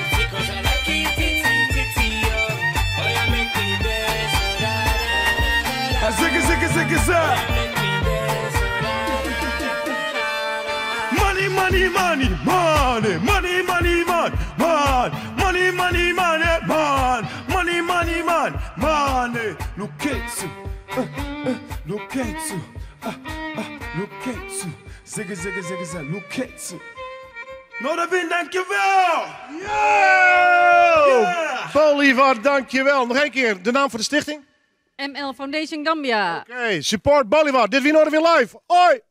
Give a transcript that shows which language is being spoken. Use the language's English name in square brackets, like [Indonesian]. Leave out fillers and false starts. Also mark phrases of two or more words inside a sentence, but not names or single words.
[English] Zigga, zigga, zigga, zigga. Money, money, money, money, money, money, man, money, money, money, man, money, money, man, money. Look at you, look at you. Look at you. Zigga, zigga, zigga, zigga. Look at you. [Dutch] Notabene, dankjewel. Yo! Bolivar, dankjewel. Nog één keer, de naam van de stichting? ML Foundation Gambia. Oké, support Bolivar. Dit wie Notabene live. Hoi!